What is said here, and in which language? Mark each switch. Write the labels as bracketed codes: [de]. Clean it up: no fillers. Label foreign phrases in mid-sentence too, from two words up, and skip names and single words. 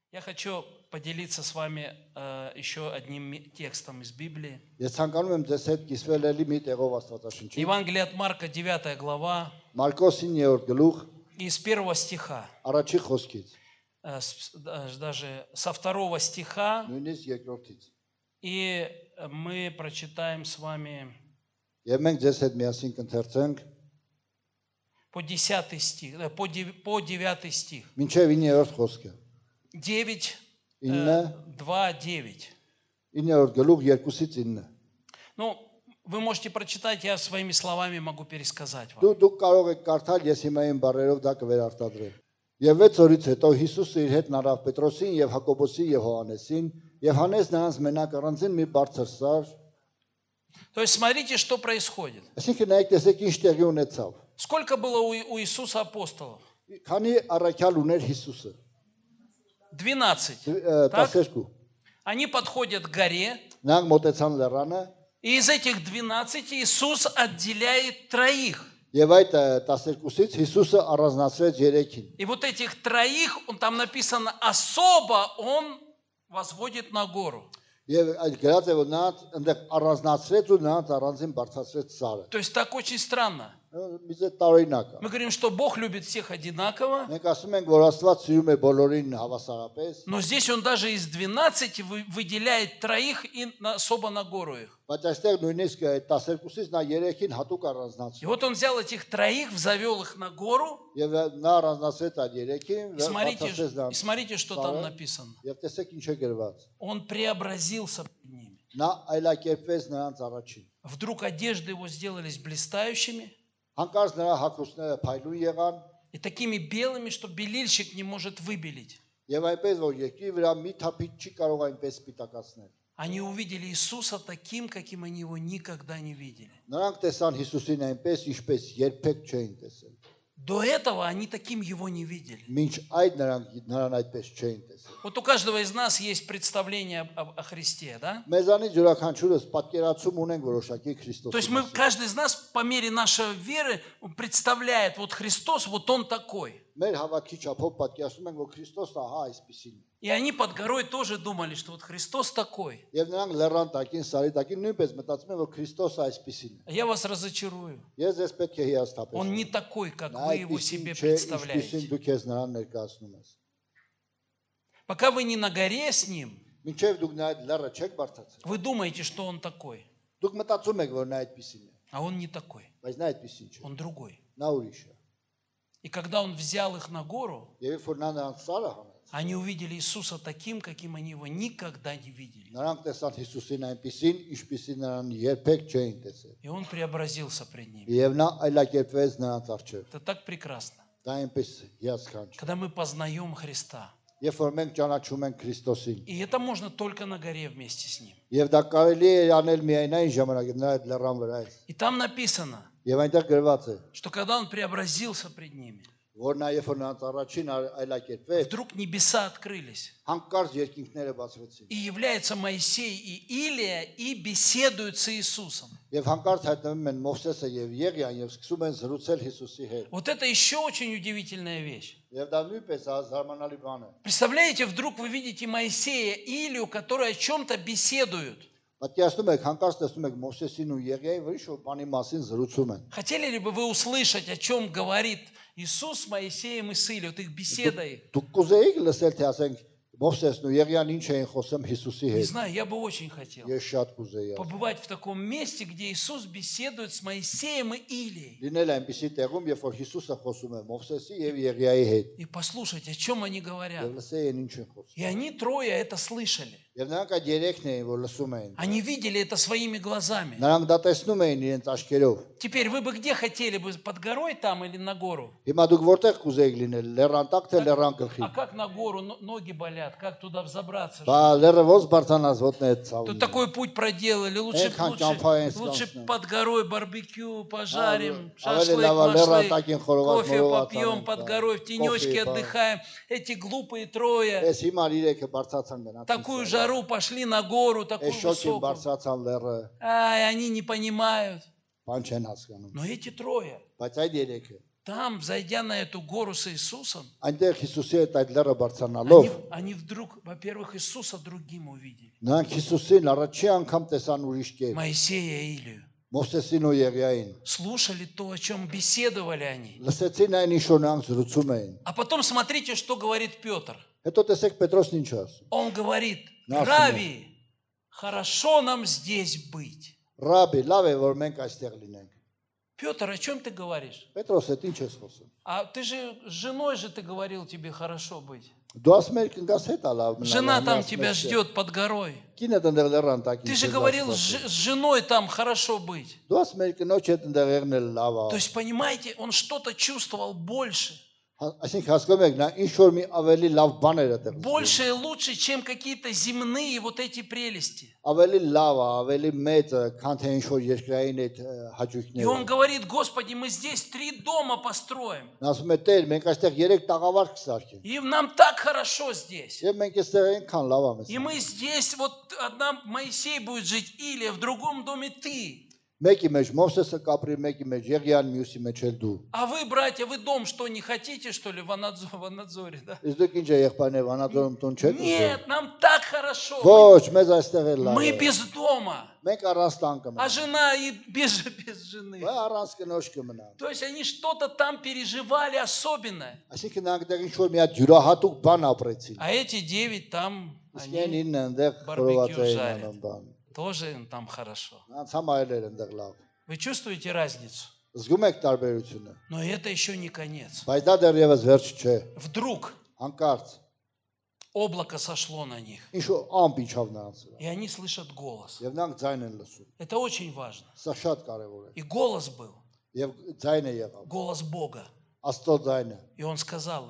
[ru] Я хочу поделиться с вами еще одним текстом из Библии. [hy] Ես ցանկանում եմ ձեզ հետ կիսվել էլի մի տեղով Աստվածաշնչից։ [ru] Евангелие от Марка, 9 глава, [hy] Մարկոս 9-րդ գլուխ, [ru] из 1 стиха, [hy] առաջի խոսքից, [ru] даже со 2 стиха, [hy] նույնիսկ երկրորդից։ [ru] и мы прочитаем с вами [hy] Եվ մենք ձեզ հետ միասին կընթերցենք [ru] по 10 стих, по 9 стих. [hy] մինչև 9-րդ խոսքը։ 9, 9, 2, 9. 9-րդ գլուխ 2-ից 9։ [ru] Ну, вы можете прочитать, я своими словами могу пересказать вам. [hy] Դուք կարող եք կարդալ, ես հիմա իմ բառերով դա կվերարտադրեմ։ Եվ 6 օրից հետո Հիսուսը իր հետ նարավ Պետրոսին եւ Հակոբոսին եւ Հովհաննեսին եւ հանեց նրանց մենակ առանձին մի բարձր սար։ [ru] То есть смотрите, что происходит. [hy] Այսինքն նայեք, տեսեք ինչ տեղի ունեցավ։ [ru] Сколько было у Иисуса апостолов? [hy] Քանի առաքյալ ուներ Հիսուսը։ [ru] 12. Так? [hy] 12։ [ru] Они подходят к горе, [hy] Նրանք մոտեցան լեռանը [ru] и из этих 12 Иисус отделяет 3. [hy] եւ այդ 12-ից Հիսուսը առանձնացրեց 3-ին։ [ru] И вот этих 3, там написано, особо Он возводит на гору. [hy] Եվ այդ գրած է որ նրանց այնտեղ առանձնացրեց ու նրանց առանձին բարձրացրեց սարը։ [ru] То есть так очень странно. [hy] Միզե տարօրինակ է։ [ru] Мы говорим, что Бог любит всех одинаково, [hy] Մենք ասում ենք, որ Աստված սիրում է բոլորին հավասարապես, [ru] но здесь Он даже из 12 выделяет 3 и особо на гору их. [hy] բայց այստեղ նույնիսկ այդ 12-ից նա 3-ին հատուկ [ru] И [hy] առանձնացրեց։ [ru] вот Он взял этих 3, завел их на гору, [hy] Եվ նա առանձնացրեց այդ 3-ին, [ru] и [hy] բարձրացրեց [ru] смотрите, [hy] նրանց։ [ru] что там написано. [hy] Եվ տեսեք ինչ է գրված։ [ru] Он преобразился пред ними. [hy] Նա այլակերպվեց նրանց առաջին։ [ru] Вдруг одежды его сделались блистающими [hy] Հանկարծ նրա հագուստները փայլուն եղան, [ru] и такими белыми, что белильщик не может выбелить. [hy] եւ այնպես որ երկրի վրա մի թափիչ չի կարող այնպես սպիտակացնել։ [ru] Они увидели Иисуса таким, каким они его никогда не видели. [hy] Նրանք տեսան Հիսուսին այնպես, ինչպես երբեք չէին տեսել։ [ru] До этого они таким его не видели. [hy] Մինչ այդ նրան այդպես չէին տեսել։ [ru] Вот у каждого из нас есть представление о Христе, да? [hy] Մեզանից յուրաքանչյուրս պատկերացում ունենք որոշակի [ru] То есть [hy] Քրիստոսի։ [ru] каждый из нас по мере нашей веры представляет, вот Христос, вот Он такой. [hy] Մեր հավաքի չափով պատկերացնում ենք, որ Քրիստոսը ահա այսպեսին է։ [ru] И они под горой тоже думали, что вот Христос такой. [hy] Եվ նրանք լեռան տակին, սարի տակին նույնպես մտածում են, որ Քրիստոսը այսպեսին է։ [ru] Я вас разочарую. [hy] Ես ձեզ պետք է հիասթափեմ։ [ru] Он не такой, как вы его себе [hy] Ինչպեսին [ru] представляете. [hy] դուք ես նրան ներկայացնում ես։ [ru] Пока вы не на горе с Ним, [hy] Մինչև դուք նա այդ լեռը չեք բարձրացել։ [ru] вы думаете, что Он такой. [hy] Դուք մտածում եք, որ նա այդպեսին է, [ru] А Он не такой. [hy] բայց նա այդպեսին չէ։ [ru] Он другой. [hy] Նա ուրիշ է։ [ru] И когда Он взял их на гору, [hy] Եվ երբ որ նա նրանց սարը հանեց, [ru] они увидели Иисуса таким, каким они его никогда не видели. [hy] նրանք տեսան Հիսուսին այնպեսին, ինչպեսին նրան երբեք չէին տեսել։ [ru] И Он преобразился пред ними. [hy] Եվ նա այլակերպվեց նրանց առջև։ [ru] Это так прекрасно. [hy] Դա այնպես հիասքանչ։ [ru] Когда мы познаем Христа. [hy] Երբ որ մենք ճանաչում ենք Քրիստոսին, [ru] И это можно только на горе вместе с Ним. [hy] եւ դա կարելի է անել միայն այն ժամանակ, նա այդ լեռան վրա է։ [ru] И там написано, [hy] Եվ այնտեղ գրված է, [ru] что когда Он преобразился пред ними, [hy] որ նա երբ որ նրանց առաջին այլակերպվեց, [ru] вдруг небеса открылись. [hy] հանկարծ երկինքները բացվեցին։ [ru] И является Моисей и Илия и беседуют с Иисусом. [hy] Եվ հանկարծ հայտնվում են Մովսեսը եւ Եղիան եւ սկսում են զրուցել Հիսուսի հետ։ [ru] Вот это еще очень удивительная вещь. [hy] Եվ դա նույնպես զարմանալի բան է։ [ru] Представляете, вдруг вы видите Моисея и Илию, которые о чем-то беседуют. [hy] Պատկերացնում եք, հանկարծ տեսնում եք Մովսեսին ու Եղիային, որ ինչ-որ բանի մասին զրուցում են։ [ru] Хотели ли бы вы услышать, о чем говорит Иисус с Моисеем и с Илией, вот их беседа их? [hy] Դուք կուզեիք լսել, թե ասենք Մովսեսն ու Եղիան ինչ էին խոսում Հիսուսի [ru] Не [hy] հետ։ [ru] знаю, я бы очень хотел [hy] Ես շատ կուզեի։ [ru] побывать в таком месте, где Иисус беседует с Моисеем и Илией. [hy] Լինել այնպեսի տեղում, երբ որ Հիսուսը խոսում է Մովսեսի եւ Եղիայի հետ։ [ru] И послушать, о чем они говорят. [hy] Եվ լսեին ինչ են խոսում։ [ru] И они трое это слышали. [hy] Եվ նրանք այդ երեքն էին, որ լսում էին։ [ru] Они видели это своими глазами. [hy] Նրանք դա տեսնում էին իրենց աչքերով։ [ru] Теперь вы бы где хотели бы, под горой там или на гору? [hy] Հիմա դուք որտեղ կուզեիք լինել, лեռան տակ թե լեռան [ru] А [hy] գլխի։ [ru] как на гору? Ноги болят, как туда взобраться? [hy] Բա լեռը ոնց բարձրանաս ոտները [ru] Тут [hy] ցավում։ [ru] такой путь проделали. Лучше под горой барбекю пожарим, шашлык нашли, кофе попьем под горой, в тенечке отдыхаем. Эти глупые трое [hy] Էս հիմա իրեքը բարձրացան գնացին։ [ru] такую жару пошли на гору, такую [hy] Էս շոկին [ru] высокую. [hy] բարձրացան լեռը, [ru] Ай, они не понимают. [hy] բան չեն հասկանում։ [ru] Но эти трое, [hy] Բայց այդ երեքը [ru] Там, зайдя на эту гору с Иисусом, [hy] Այնտեղ Հիսուսի հետ այդ լեռը բարձրանալով [ru] они вдруг, во-первых, Иисуса другим увидели. [hy] նրանք Հիսուսին առաջի անգամ տեսան ուրիշ կերպ, [ru] Моисея и Илию. [hy] Մովսեսին ու Եղիային, [ru] Слушали то, о чем беседовали они. [hy] լսեցին այն ինչ որ նրանք զրուցում էին։ [ru] А потом смотрите, что говорит Петр. [hy] Հետո տեսեք Պետրոսն ինչ ասում։ [ru] Он говорит: Нас Рави, хорошо нам здесь быть. [hy] Ռաբի, լավ է որ մենք այստեղ լինենք։ [ru] Петр, о чем ты говоришь? [hy] Պետրոս, այդ ինչ ես խոսում։ [ru] А ты же с женой же ты говорил, тебе хорошо быть. [hy] Դու ասում ես կնգաս հետ ալավ մնալ։ [ru] Жена там тебя ждет под горой. [hy] Կինը դեռ լեռան տակին։ [ru] Ты же говорил, с женой там хорошо быть. [hy] Դու ասում ես կնոջ հետ դեռ եղնել լավ է։ [ru] То есть, понимаете, он что-то чувствовал больше. [hy] Այսինքն հասկանում եք, նա ինչ որ մի ավելի лав բաներ է դեռ։ [ru] Больше и лучше, чем какие-то земные вот эти прелести. [hy] Ավելի լավ է, ավելի մեծ է, քան թե ինչ որ երկրային այդ [ru] И [hy] հաճույքները։ [ru] он говорит: Господи, мы здесь 3 дома построим. [hy] Նա ասում է Տեր, մենք այստեղ 3 տաղավար կսարքենք։ [ru] И нам так хорошо здесь. [hy] Եվ մենք այստեղ այնքան լավ է մեզ։ [ru] И мы здесь, вот одна Моисей будет жить, Илия, в другом доме ты. [hy] Մեկի մեջ Մովսեսը կապրի, մեկի մեջ Եղիան, մյուսի մեջ էլ դու։ [ru] А вы, братья, вы дом что, не хотите, что ли, в Анадзоре, да? [hy] Իսկ դուք ինչ է եղբայրներ վանաձորում տուն չեք ուզում։ [ru] Нет, нам так хорошо. [hy] Ոչ, մեզ այստեղ էլ լավ [ru] Мы [hy] է։ [ru] без дома, [hy] Մենք առանց տան [ru] а [hy] կմնանք։ [ru] жена и без жены. [hy] Բայց առանց կնոջ կմնանք։ [ru] То есть они что-то там переживали особенное. [hy] Այսինքն նրանք դեռ ինչ որ մի հատ յուրահատուկ բան ապրեցին։ [ru] А эти 9 там, [hy] Իսկ [ru] они [hy] այն ինը այնտեղ բարբեկյու խորոված էին [ru] жарят. [hy] անում բան։ [ru] тоже им там хорошо. [hy] Նրանց համար էր այնտեղ լավ։ [ru] Вы чувствуете разницу? [hy] Զգում եք տարբերությունը։ [ru] Но это еще не конец. [hy] Բայց դա դեռևս վերջ չէ։ [ru] Вдруг [hy] Հանկարծ [ru] облако сошло на них, [hy] ինչ որ ամպ իջավ նրանց վրա։ [ru] и они слышат голос. [hy] Եվ նրանք ձայն են լսում։ [ru] Это очень важно. [hy] Սա շատ կարևոր է։ [ru] И голос был, [hy] Եվ ձայն է եղավ։ [ru] голос Бога. [hy] Աստծո ձայնը։ [ru] И он сказал им: